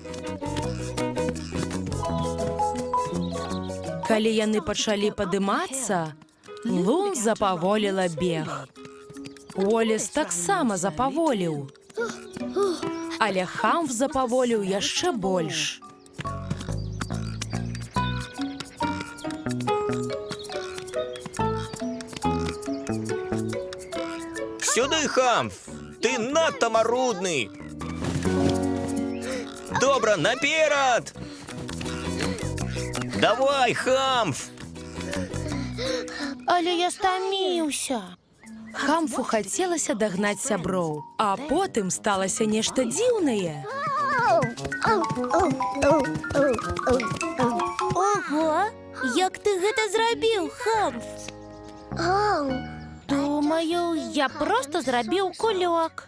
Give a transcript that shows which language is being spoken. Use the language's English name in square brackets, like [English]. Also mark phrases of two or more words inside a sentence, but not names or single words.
[Belarusian] Калі яны пачалі падымацца, Лун запаволіла бег. Уоллес таксама запаволіў. Але Хамф запаволіў яшчэ больш. [Ukrainian] Сюди, Хамф! Ти надто марудний! Добре, наперед! Давай, Хамф! [Belarusian] Але я стаміўся. Хамфу хацелася дагнаць сяброў, а потым сталася нешта дзіўнае. Ого! Як ты гэта зрабіў, Хамф? Думаю, я проста зрабіў кулёк.